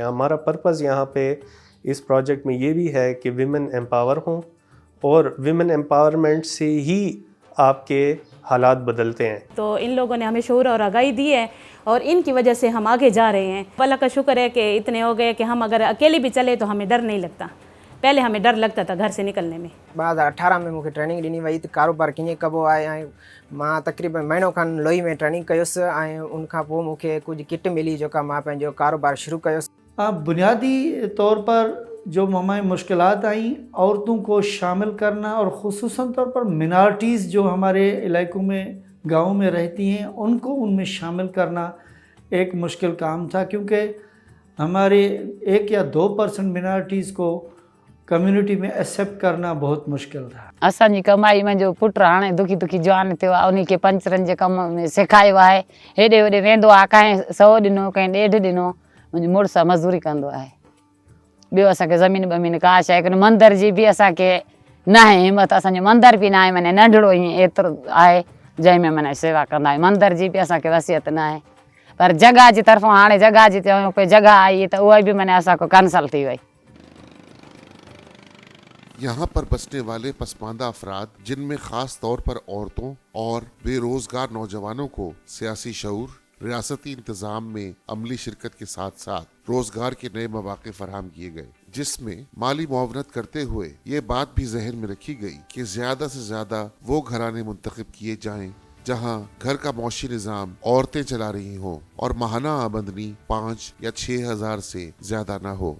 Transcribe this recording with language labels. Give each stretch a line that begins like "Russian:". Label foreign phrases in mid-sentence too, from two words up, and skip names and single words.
Urdu: ہمارا پرپز یہاں پے اس پروجیکٹ میں یہ بھی ہے کہ
English: women empower
Urdu: ہوں اور
English: women empowerment
Urdu: سے ہی آپ کے حالات بدلتے ہیں. تو ان لوگوں نے ہمیں شعور اور آگاہی دی ہے اور ان کی وجہ سے ہم آگے جا رہے ہیں. اللہ کا شکر ہے کہ اتنے ہو گئے کہ ہم اگر اکیلے بھی چلے تو ہمیں ڈر نہیں لگتا. پہلے ہمیں ڈر لگتا تھا گھر سے نکلنے میں.
Sindhi: 2018 में मूंखे ट्रेनिंग ॾिनी वई त कारोबार कीअं कबो आहे ऐं मां तक़रीबन महीनो खनि लोही में ट्रेनिंग कयुसि ऐं उनखां पोइ मूंखे कुझु किट मिली जेका मां पंहिंजो कारोबार शुरू कयुसि।
Urdu: بنیادی طور پر جو ہماری مشکلات آئی، عورتوں کو شامل کرنا اور خصوصاً طور پر مائنارٹیز جو ہمارے علاقوں میں گاؤں میں رہتی ہیں ان کو ان میں شامل کرنا ایک مشکل کام تھا، کیونکہ ہمارے 1 یا 2% مائنارٹیز کو کمیونٹی میں ایکسیپٹ کرنا بہت مشکل تھا.
Sindhi: असांजी कमाई में जो पुट हाणे दुखी दुखी जवान थियो आहे उन्हीं खे पंचरनि जे कम में सेखारियो आहे। हेॾे होॾे वेंदो आहे, कंहिं 100 ॾिनो कंहिं 1.5 ॾिनो। मुंहिंजो मुड़ुसु मज़दूरी कंदो आहे। ॿियो असांखे ज़मीन ॿमीन का शइ कोन्हे। मंदर जी बि असांखे न आहे हिमत। असांजो मंदर बि न आहे, माने नंढड़ो ई एतिरो आहे जंहिंमें माने सेवा कंदा आहियूं। मंदर जी बि असांखे वसियत न आहे, पर जॻह जी तरफ़ां हाणे जॻह जी चयूं कोई जॻह आई त उहा बि माने असांखे कैंसल थी वई।
Urdu: یہاں پر بسنے والے پسماندہ افراد، جن میں خاص طور پر عورتوں اور بے روزگار نوجوانوں کو سیاسی شعور، ریاستی انتظام میں عملی شرکت کے ساتھ ساتھ روزگار کے نئے موقعے فراہم کیے گئے، جس میں مالی معاونت کرتے ہوئے یہ بات بھی ذہن میں رکھی گئی کہ زیادہ سے زیادہ وہ گھرانے منتخب کیے جائیں جہاں گھر کا معاشی نظام عورتیں چلا رہی ہوں اور ماہانہ آمدنی 5 یا 6 ہزار سے زیادہ نہ ہو.